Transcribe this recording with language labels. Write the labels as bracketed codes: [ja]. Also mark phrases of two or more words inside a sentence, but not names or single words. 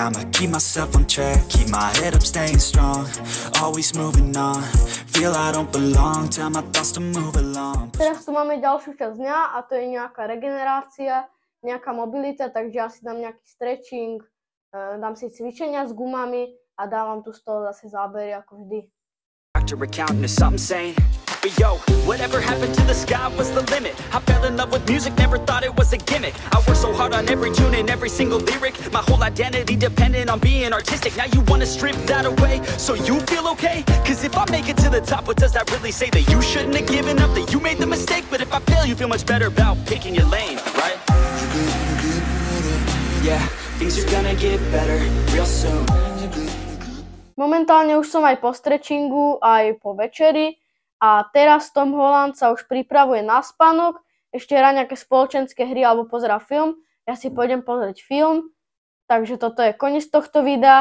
[sk] Teraz tu máme ďalšiu časť dňa a to je nejaká regenerácia, nejaká mobilita, takže ja si dám nejaký stretching, dám si cvičenia s gumami a dávam tu z toho zase zábery ako vždy. [en] Accountant or something sane. But yo, whatever happened to the sky was the limit. I fell in love with music, never thought it was a gimmick. I worked so hard on every tune and every single lyric. My whole identity depended on being artistic. Now you wanna strip that away so you feel okay? Cause if I make it to the top, what does that really say? That you shouldn't have given up, that you made the mistake? But if I fail, you feel much better about picking your lane, right? Yeah, things are gonna get better real soon. [sk] Momentálne už som aj po stretchingu, aj po večeri a teraz Tom Holland sa už pripravuje na spánok, ešte hrá nejaké spoločenské hry alebo pozerá film. Ja si pôjdem pozrieť film, takže toto je koniec tohto videa.